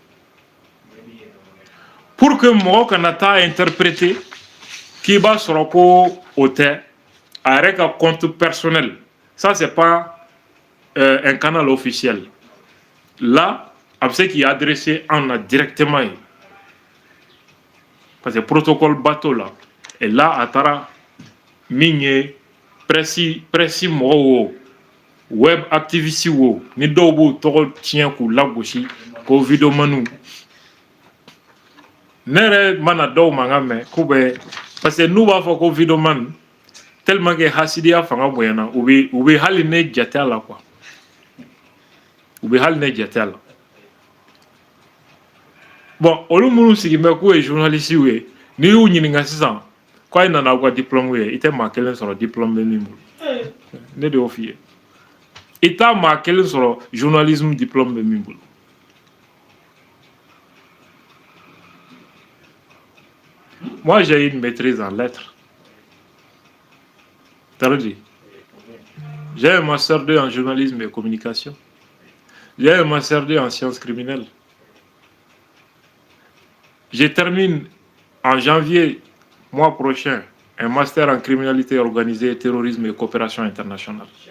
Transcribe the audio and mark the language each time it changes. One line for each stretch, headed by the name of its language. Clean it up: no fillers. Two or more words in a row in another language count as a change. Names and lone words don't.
French: pour que
Bambara: mɔgɔ kana taa interpréter k'i b'a sɔrɔ ko o tɛ a yɛrɛ ka compte personnel
French: ça c'est pas un canal officiel là
Bambara: a bɛ se k'i adresser an na directement ye
French: parce que protocole bateau
Bambara: la
French: et là
Bambara: a taara min ye presse mɔgɔw wo
French: web activiste
Bambara: wo ni dɔw b'u tɔgɔ tiɲɛ k'u lagosi ko vidéomaniw ne yɛrɛ mana dɔw mankan mɛn k'u bɛ
French: parce que
Bambara: n'u b'a fɔ ko vidéoman
French: tellement que
Bambara: hasidiya fanga bonyana u bɛ hali ne jate a la quoi u bɛ hali ne jate a la bon olu minnu sigi bɛ k'u ye journaliste ye n'i y'u ɲininka sisan k'a ye nana aw ka diplôme ye i tɛ maa kelen sɔrɔ diplôme bɛ min bolo ne de y'o f'i ye i t'a maa kelen sɔrɔ
French: journalisme diplôme
Bambara: bɛ min bolo.
French: Moi, j'ai une maîtrise en lettres. T'as dit? J'ai un master 2 en journalisme et communication. J'ai un master 2 en sciences criminelles. Je termine en janvier, mois prochain, un master en criminalité organisée, terrorisme et coopération internationale.